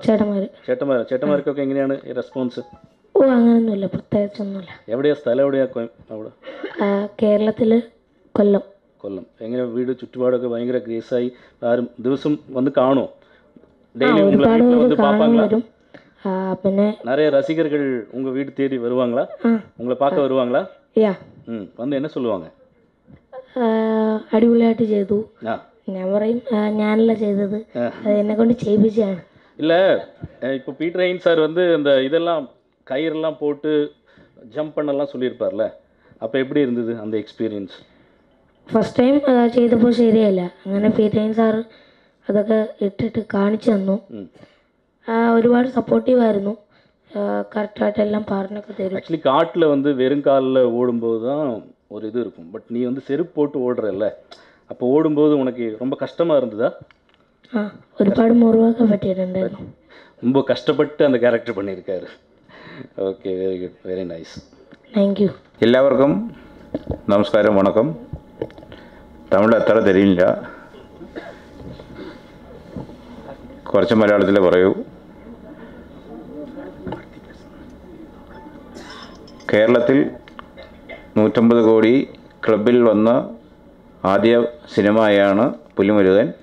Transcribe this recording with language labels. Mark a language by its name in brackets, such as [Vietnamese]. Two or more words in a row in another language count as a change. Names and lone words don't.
[Malayalam] ചേട്ടന്മാർക്കൊക്കെ എങ്ങനെയാണ് ഈ റെസ്പോൺസ്? ഓ, അങ്ങനെയൊന്നുമില്ല, പ്രത്യേകിച്ചൊന്നുമില്ല. എവിടെയാ സ്ഥലം? എവിടെയാ അവിടെ? കേരളത്തിൽ കൊല്ലം. എങ്ങനെ വീട് ചുറ്റുപാടൊക്കെ ഭയങ്കര ഗ്രേസായി ആരും ദിവസം വന്ന് കാണുമോ? டெய்லி ഒരുപാട് പേര് കാണാൻ വരും. പിന്നെ [Tamil] நிறைய ரசிகர்கள் உங்கள் வீடு தேடி வருவாங்களா? உங்களை பார்க்க வருவாங்களா? யா. வந்து என்ன சொல்லுவாங்க? [Malayalam] അടിപൊളിയായിട്ട് ചെയ്തു, ഞാൻ പറയും ഞാനല്ല ചെയ്തത്, അത് എന്നെ കൊണ്ട് ചെയ്യിപ്പിച്ചാണ്. [Tamil] இல்லை இப்போ பீட்டர் ஹெயின் சார் வந்து அந்த இதெல்லாம் கயிறெல்லாம் போட்டு ஜம்ப் பண்ணலாம் சொல்லியிருப்பார்ல, அப்போ எப்படி இருந்தது அந்த எக்ஸ்பீரியன்ஸ்? [Malayalam] ഫസ്റ്റ് ടൈം ചെയ്തപ്പോൾ ശരിയല്ല. അങ്ങനെ പീറ്റേൻ സാർ അതൊക്കെ ഇട്ടിട്ട് കാണിച്ചു തന്നു. ഒരുപാട് സപ്പോർട്ടീവായിരുന്നു. കറക്റ്റായിട്ടെല്ലാം പറഞ്ഞൊക്കെ തരും. [Tamil] ஆக்சுவலி காட்டில் வந்து வெறுங்காலில் ஓடும்போது தான் ஒரு இது இருக்கும். பட் நீ வந்து செருப்பு போட்டு ஓடுறல்ல, அப்போ ஓடும்போது உனக்கு ரொம்ப கஷ்டமாக இருந்ததா? [Malayalam] ഒരുപാട് മുറിവൊക്കെ പറ്റിയിട്ടുണ്ടായിരുന്നു. [Tamil] ரொம்ப கஷ்டப்பட்டு அந்த கேரக்டர் பண்ணியிருக்காரு. ஓகே, [English] Very good, very nice. Thank you. [Malayalam] എല്ലാവർക്കും നമസ്കാരം, വണക്കം. തമിഴ് അത്ര തെരിയില്ല, കുറച്ച് മലയാളത്തിൽ പറയൂ. കേരളത്തിൽ 150 കോടി ക്ലബിൽ വന്ന ആദ്യ സിനിമയാണ് പുലിമുരുകൻ.